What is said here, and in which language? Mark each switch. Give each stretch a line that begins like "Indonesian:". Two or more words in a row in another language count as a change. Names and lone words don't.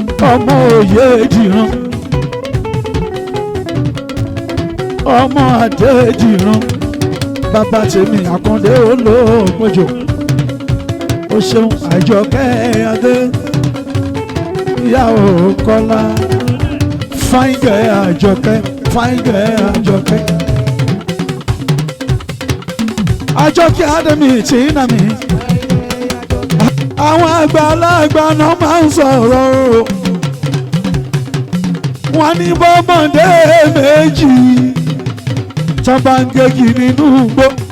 Yoruba: Ọmọ òye dìran. Ọmọ adé dìran. Bàbá tèmi Àkàndé olóògbòjò. O ṣeun Àjọkẹ́ Adé. Ìyàwó Kọ́lá.
English: Fine girl Àjọkẹ́. Fine girl Àjọkẹ́.
Yoruba: Àjọkẹ́ Adé mi Tina mi. Àwọn àgbàlagbà náà máa ń sọ̀rọ̀ o. Wọ́n ní bọ́mọdé méjì tó bá ń gégi nínú igbó.